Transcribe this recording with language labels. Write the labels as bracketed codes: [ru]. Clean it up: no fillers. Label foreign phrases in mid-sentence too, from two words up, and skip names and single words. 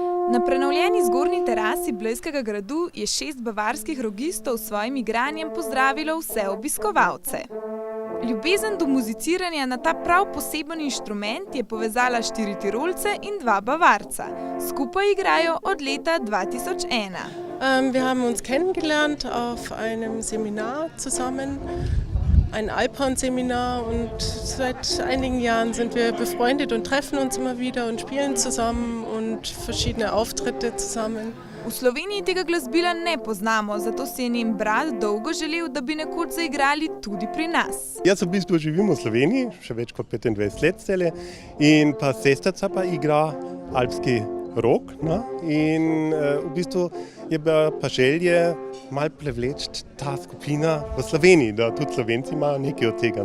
[sl] Na prenovljeni zgornji terasi Blejskega gradu je 6 bavarskih rogistov s svojim igranjem pozdravilo vse obiskovalce. Ljubezen do muziciranja na ta prav poseben inštrument je povezala 4 Tirolce in 2 Bavarca. Skupaj igrajo od leta 2001. [de] Wir haben uns kennengelernt auf einem Seminar zusammen, ein Alphorn-Seminar, und seit einigen Jahren sind wir befreundet und treffen uns immer wieder und spielen zusammen und verschiedene Auftritte zusammen. [sl] V Sloveniji tega glasbila ne poznamo, zato si je njen brat dolgo želel, da bi nekoč zaigrali tudi pri nas. Jaz v bistvu živim v Sloveniji, še več kot 25 let zdaj, in pa sestrica pa igra alpski rog. No? In v bistvu je bila pa želja malo prevleči ta skupina v Sloveniji, da tudi Slovenci imajo nekaj od tega.